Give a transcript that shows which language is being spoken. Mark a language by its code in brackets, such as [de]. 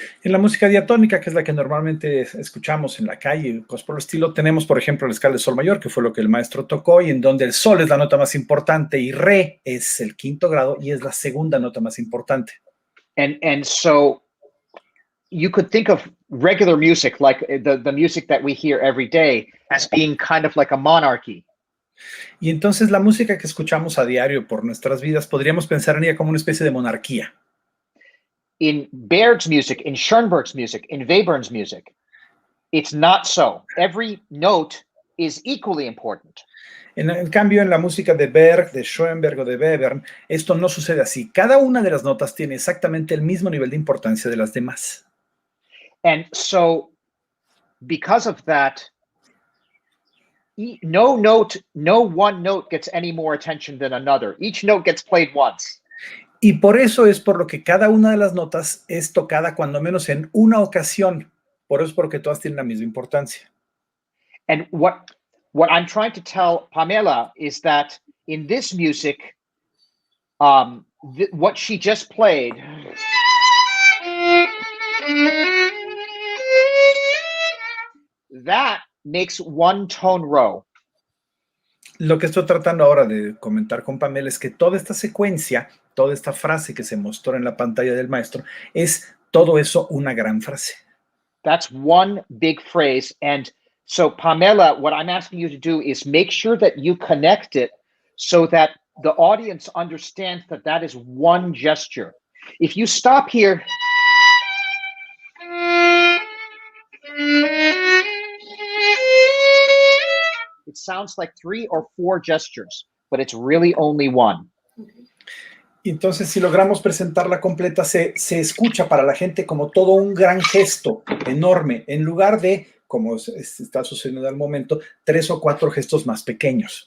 [es] En la música diatónica, que es la que normalmente escuchamos en la calle, cosas por el estilo, tenemos, por ejemplo, la escala de sol mayor, que fue lo que el maestro tocó, y en donde el sol es la nota más importante y re es el quinto grado y es la segunda nota más importante. [en] And so you could think of regular music, like the music that we hear every day, as being kind of like a monarchy. [es] Y entonces la música que escuchamos a diario por nuestras vidas, podríamos pensar en ella como una especie de monarquía. [en] In Baird's music, in Schoenberg's music, in Webern's music, it's not so. Every note is equally important. [es] En cambio, en la música de Berg, de Schoenberg o de Webern, esto no sucede así. Cada una de las notas tiene exactamente el mismo nivel de importancia de las demás. [en] And so, because of that, no one note gets any more attention than another. Each note gets played once. [es] Y por eso es por lo que cada una de las notas es tocada cuando menos en una ocasión. Por eso es porque todas tienen la misma importancia. [en] And what I'm trying to tell Pamela is that in this music, what she just played, that makes one tone row. [es] Lo que estoy tratando ahora de comentar con Pamela es que toda esta secuencia, toda esta frase que se mostró en la pantalla del maestro, es todo eso una gran frase. [en] That's one big phrase. And so, Pamela, what I'm asking you to do is make sure that you connect it so that the audience understands that that is one gesture. If you stop here, it sounds like 3 or 4 gestures, but it's really only one. [es] Entonces, si logramos presentarla completa, se escucha para la gente como todo un gran gesto enorme, en lugar de, como está sucediendo al momento, 3 o 4 gestos más pequeños.